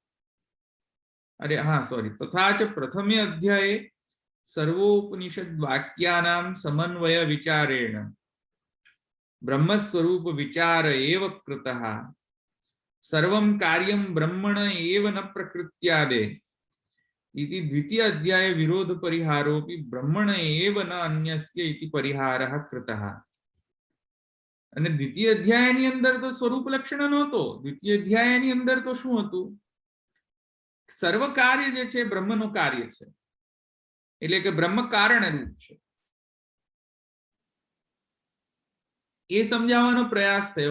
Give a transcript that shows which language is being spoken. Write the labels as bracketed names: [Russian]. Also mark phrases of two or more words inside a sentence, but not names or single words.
[Sanskrit] तथा च प्रथमे अध्याये सर्वोपनिषद वाक्यानाम समन्वय विचारेण ब्रह्मस्वरूप विचार एव कृतः सर्वं कार्यं ब्रह्मण एव न प्रकृत्यादे इति द्वितीय अध्याय विरोध परिहारोपि ब्रह्मण एव न अन्यस्य इति परिहारः कृतः. [Gujarati] અને દ્વિતીય અધ્યાયની અંદર તો સ્વરૂપ લક્ષણ નહોતો. દ્વિતીય અધ્યાયની અંદર તો શું હતું? સર્વ કાર્ય જે છે બ્રહ્મનું કાર્ય છે, એટલે કે બ્રહ્મ કારણ રૂપ છે. એ સમજાવવાનો પ્રયાસ થયો.